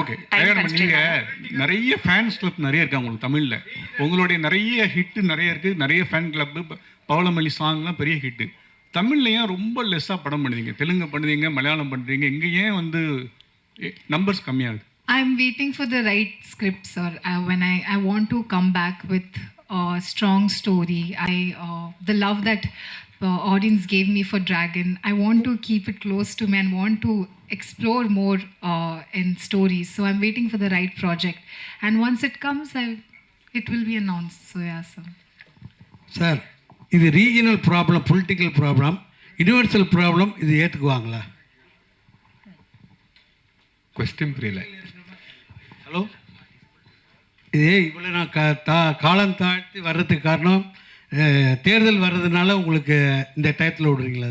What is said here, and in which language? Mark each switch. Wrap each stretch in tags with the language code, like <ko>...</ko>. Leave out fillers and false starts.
<ta>Okay, நீங்க நிறைய fans club நிறைய இருக்கு உங்களுக்கு தமிழ்ல. உங்களுடைய நிறைய ஹிட் நிறைய இருக்கு, நிறைய ஃபேன் கிளப். பவளமல்லி சாங்லாம் பெரிய ஹிட். தமிழ்ல ஏன் ரொம்ப லெஸ்ஸா படம் பண்ணுவீங்க? தெலுங்கு பண்ணுவீங்க, மலையாளம் பண்றீங்க, இங்க ஏன் வந்து நம்பர்ஸ் கம்மியாகுது?</ta> <en>I'm waiting for the right script, sir. When I want to come back with a strong story. The love that audience gave me for Dragon, I want to keep it close to me and want to explore more in stories. So I'm waiting for the right project, and once it comes, it will be announced. So yeah, sir.</en> <ta>Sir, இது regional problem, political problem, universal problem. இது ஏற்றுக்குவாங்களா? Question புரியல. Hello, இதே இவ்வளோ நான் காலம் தாழ்த்தி வர்றதுக்கு காரணம் தேர்தல் வர்றதுனால உங்களுக்கு இந்த டயத்தில் விடுறீங்களா?</ta>